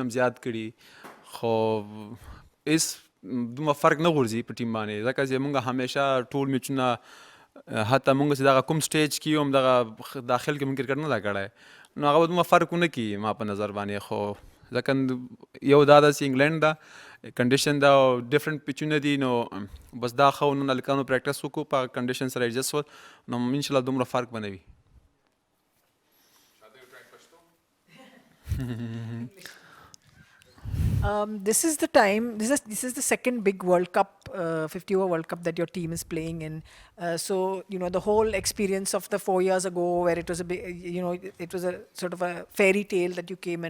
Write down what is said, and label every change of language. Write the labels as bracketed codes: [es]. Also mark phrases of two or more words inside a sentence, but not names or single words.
[ps] هم زیات کړي خو هېڅ دومره فرق نه غورځي په ټیم باندې ځکه چې مونږ همیشه ټول میچونه حتی مونږ چې دغه کوم سټیج کې هم دغه داخل کې مونږ کرکټ نه دا کړی نو هغه به دومره فرق ونه کړي ما په نظر باندې خو ځکه یو دا ده چې انګلینډ ده کنډیشن دا ډفرنٹ پیچونه دي نو بس دا ښه نن هلکانو پریکټس وکړو په کنډیشن سره ایډجسټ شول نو انشاءالله دومره فرق به نه وي [en] This is the time. This is the second big World Cup, 50-over World Cup that your team is playing in. So the whole experience of the 4 years ago, where it was a big, it was a sort of a fairy tale that you came in.